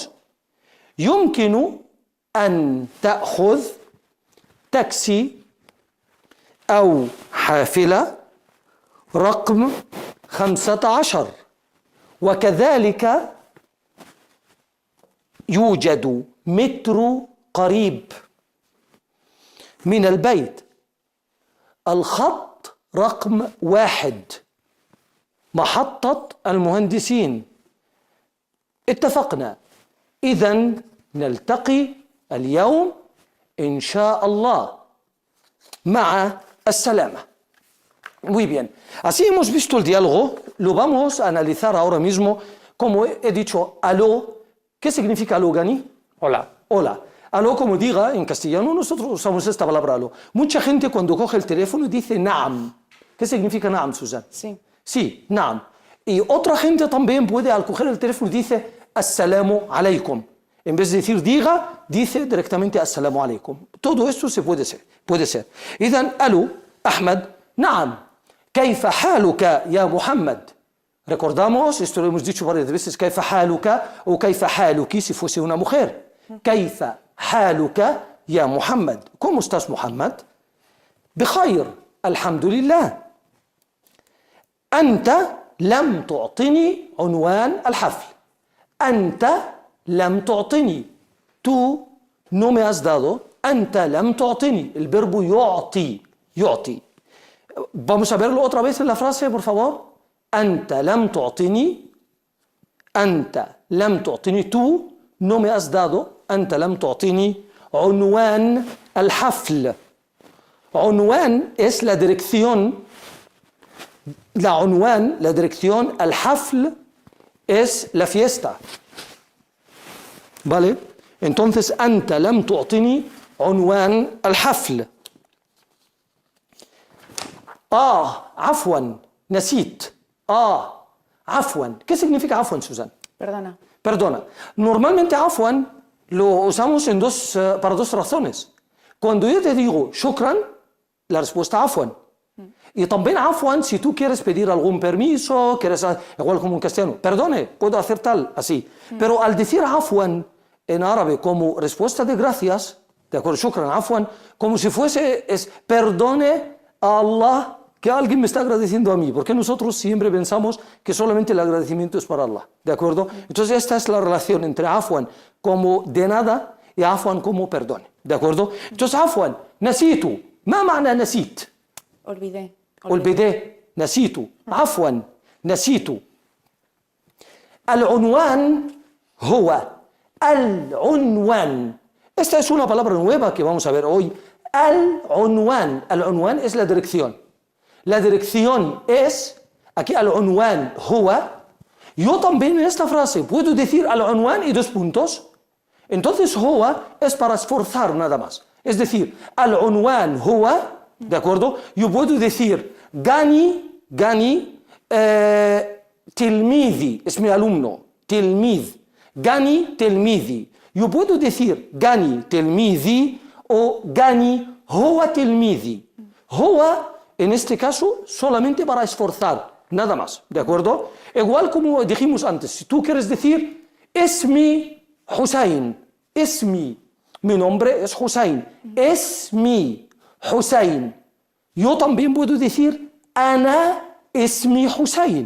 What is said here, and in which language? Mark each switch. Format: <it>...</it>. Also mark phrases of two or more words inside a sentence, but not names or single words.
<ar>يمكن أن تأخذ تاكسي أو حافلة رقم 15، وكذلك يوجد مترو قريب من البيت، الخط رقم 1، محطة المهندسين. اتفقنا إذن نلتقي اليوم إن شاء الله. مع السلامة.</ar> <es>Muy bien. Así hemos visto el diálogo, lo vamos a analizar ahora mismo. Como he dicho, aló, ¿qué significa aló, Gani? Hola. Hola. Aló, como diga en castellano, nosotros usamos esta palabra aló. Mucha gente cuando coge el teléfono dice naam. ¿Qué significa naam, Susan? Sí. Sí, naam. Y otra gente también puede, al coger el teléfono, dice assalamu alaikum. En vez de decir diga, dice directamente assalamu alaikum. Todo esto se puede ser.</es> <ar>إذن aló, Ahmad, naam. كيف حالك يا محمد?</ar> <es>Recordamos, esto lo hemos dicho varias veces,</es> <ar>كيف حالك</ar> <es>o</es> <ar>كيف حالك</ar> <es>si fuese una mujer.</es> <ar>كيف حالك يا محمد?</ar> <es>¿Cómo estás,</es> <ar>Muhammad? بخير الحمد لله. أنت لم تعطني عنوان الحفل. أنت لم تعطني.</ar> <es>Tú no me has dado.</es> <ar>أنت لم تعطني.</ar> <es>El verbo</es> <ar>يعطي. يعطي.</ar> <es>Vamos a verlo otra vez en la frase, por favor.</es> <ar>أنت لم تعطني. أنت لم تعطني.</ar> <es>Tú no me has dado.</es> <ar>أنت لم تعطني عنوان الحفل.</ar> <es>عنوان es la dirección. La عنوان, la dirección. الحفل es la fiesta. ¿Vale? Entonces,</es> <ar>أنت لم تعطني عنوان الحفل. عفوا, نسيت. عفوا.</ar> <es>¿Qué significa عفوا, Susan? Perdona. Perdona. Normalmente عفوا lo usamos para dos razones. Cuando yo te digo shukran, la respuesta عفوا. Y también عفوا si tú quieres pedir algún permiso, igual como en castellano, perdone, puedo hacer tal, así. Pero al decir عفوا en árabe como respuesta de gracias, de acuerdo,</es> <ar>shukran, عفوا,</ar> <es>como si fuese, perdone a Allah que alguien me está agradeciendo a mí, porque nosotros siempre pensamos que solamente el agradecimiento es para Allah, ¿de acuerdo? Entonces esta es la relación entre afwan como de nada y afwan como perdón, ¿de acuerdo?</es> <ar>Entonces عفوا، نسيت، ما معنى نسيت? Olvidé, نسيت، عفوا، نسيت. العنوان هو، العنوان.</ar> <es>Esta es una palabra nueva que vamos a ver hoy.</es> <ar>العنوان، العنوان</ar> <es>es la dirección. La dirección es, aquí</es> <ar>العنوان هو.</ar> <es>Yo también en esta frase puedo decir al-unwan y dos puntos. Entonces huwa es para esforzar nada más. Es decir,</es> <ar>العنوان هو,</ar> <es>¿de acuerdo? Yo puedo decir gani, tilmidi, es mi alumno, tilmid. Gani, tilmidi. Yo puedo decir gani, tilmidi o gani,</es> <ar>هو تلميذي.</ar> <es>Huwa en este caso, solamente para esforzar, nada más, ¿de acuerdo? Igual como dijimos antes, si tú quieres decir, Esmi Hussein, Esmi, mi nombre es Hussein, Esmi Hussein. Yo también puedo decir,</es> <ar>أنا اسمي</ar> <es>Hussein.</es>